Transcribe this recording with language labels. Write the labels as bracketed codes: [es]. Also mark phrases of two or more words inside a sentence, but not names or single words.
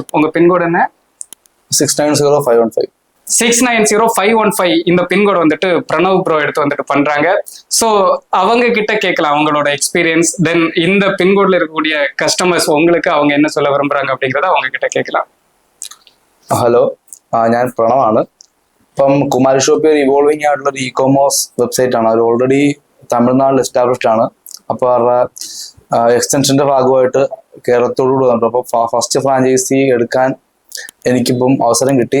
[ta] உங்க பின்கோடு என்ன? 690515. 690515 இந்த பின்கோடு வந்துட்டு பிரணவ் ப்ரோ எடுத்து வந்துட்டு பண்றாங்க. ஸோ அவங்க கிட்ட கேட்கலாம் அவங்களோட எக்ஸ்பீரியன்ஸ். தென் இந்த பின்கோட்ல இருக்கக்கூடிய கஸ்டமர்ஸ் உங்களுக்கு அவங்க என்ன சொல்ல விரும்புறாங்க அப்படிங்கிறத அவங்க கிட்ட கேட்கலாம். [ml] ഹലോ, ഞാൻ പ്രണവാണ്. ഇപ്പം കുമാരി ഷോപ്പി ഒരു ഇവോൾവിംഗ് ആയിട്ടുള്ള ഒരു [en] e-commerce website [ml] ആണ്. അവർ ഓൾറെഡി തമിഴ്നാട്ടിൽ എസ്റ്റാബ്ലിഷ്ഡ് ആണ്. അപ്പോൾ അവരുടെ എക്സ്റ്റൻഷന്റെ ഭാഗമായിട്ട് കേരളത്തോടുകൂടി വന്നിട്ട് അപ്പോൾ [en] first franchise [ml] എടുക്കാൻ എനിക്കിപ്പം അവസരം കിട്ടി.